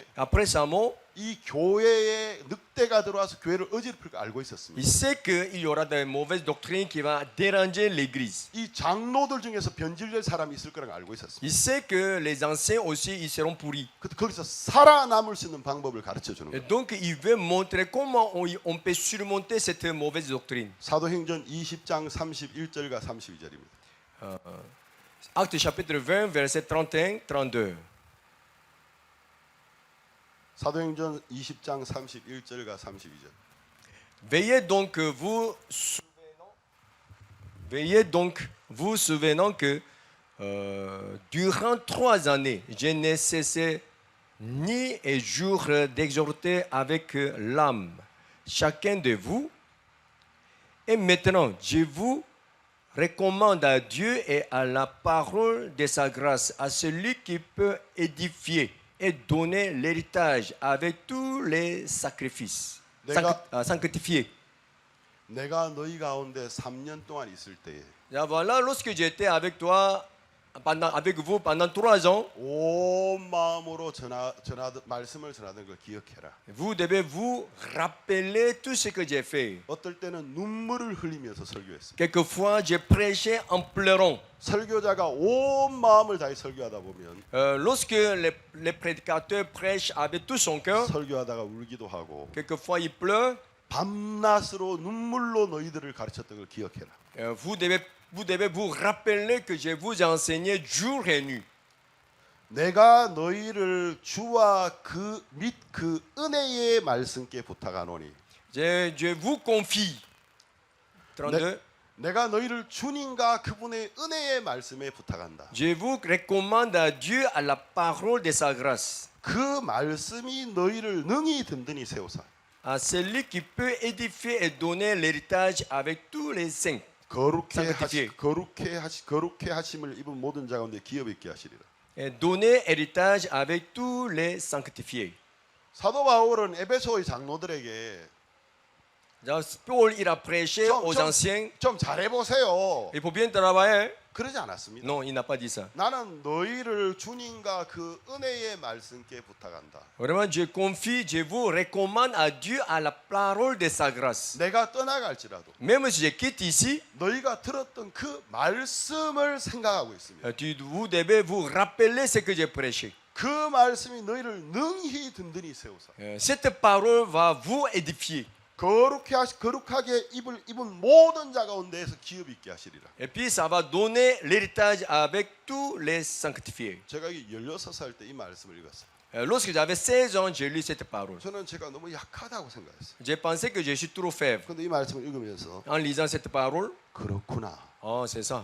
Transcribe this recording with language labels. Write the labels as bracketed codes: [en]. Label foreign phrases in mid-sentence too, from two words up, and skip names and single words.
[fr] Après sa mort, [ko] 이 교회에 늑대가 들어와서 교회를 어지럽힐 거 알고 있었습니다. [fr] il sait qu'il y aura des mauvaises doctrines qui vont déranger l'Église. [ko] 이 장로들 중에서 변질될 사람이 있을 거라는 걸 알고 있었습니다. [fr] Il sait que les anciens aussi, ils seront pourris. [ko] 거기서 살아남을 수 있는 방법을 가르쳐 주는 [fr] Et [ko] 거예요. [fr] donc, il veut montrer comment on peut surmonter cette mauvaise doctrine. [ko] 사도행전 20장 31절과 32절입니다. [fr] Acte chapitre 20, verset 31, 32. [ko] 사도행전 20장 31절과 32절. [fr] Veillez donc vous souvenant que durant 3 années, je n'ai cessé nuit et jour d'exhorter avec l'âme chacun de vous. Et maintenant, je vous recommande à Dieu et à la parole de sa grâce, à celui qui peut édifier et donner l'héritage avec tous les sacrifices. Sanctifiés. [ko] 내가 너희 가운데 3년 동안 있을 때에 [fr] Là, voilà, lorsque j'étais avec toi, avec vous pendant 3 ans, [ko] 온 마음으로 말씀을 전하던 걸 기억해라. [fr] vous devez vous rappeler tout ce que j'ai fait. [ko] 어떨 때는 눈물을 흘리면서 설교했습니다. [fr] Quelquefois, j'ai prêché en pleurant. [ko] 설교자가 온 마음을 다해 설교하다 보면 [fr] Lorsque les prédicateurs prêchent avec tout son cœur, [ko] 설교하다가 울기도 하고 [fr] quelquefois ils pleurent. [ko] 밤낮으로 눈물로 너희들을 가르쳤던 걸 기억해라. [fr] Vous devez vous rappeler que je vous ai enseigné jour et nuit. [ko] 내가 너희를 주와 그 및 그 은혜의 말씀께 부탁하노니 [fr] Je vous confie. 32. [ko] 내가 너희를 주님과 그분의 은혜의 말씀에 부탁한다. [fr] Je vous recommande à Dieu à la parole de sa grâce, [ko] 그 말씀이 너희를 능히 든든히 세우사 [fr] à celui qui peut édifier et donner l'héritage avec tous les saints. [ko] 거룩해 하심을 입은 모든 자 가운데 기업 있게 하시리라. [fr] Et donner héritage avec tous les sanctifiés. [ko] 사도 바울은 에베소의 장로들에게 [fr] Paul, il a prêché aux anciens. [ko] 좀 잘해 보세요. [fr] Il faut bien travailler. [ko] 그러지 않았습니다. [fr] Non, il n'a pas dit ça. [ko] 나는 너희를 주님과 그 은혜의 말씀께 부탁한다. [fr] Vraiment, je confie, je vous recommande à Dieu à la parole de sa grâce. [ko] 내가 떠나갈지라도 [fr] Même si je quitte ici, [ko] 너희가 들었던 그 말씀을 생각하고 있습니다. [fr] vous devez vous rappeler ce que j'ai prêché. [ko] 그 말씀이 너희를 능히 든든히 세우사. [fr] Cette parole va vous édifier. [ko] 거룩하게 입은 모든 자 가운데에서 기업 있게 하시리라. [fr] Et puis ça va donner l'héritage avec tous les sanctifiés. [ko] 제가 16살 때 이 말씀을 읽었어요. [fr] Lorsque j'avais 16 ans, j'ai lu cette parole. [ko] 저는 제가 너무 약하다고 생각했어요. [fr] J'ai pensé que je suis trop faible. [ko] 근데 이 말씀을 읽으면서 [fr] En lisant cette parole, [ko] 그렇구나. [fr] c'est ça.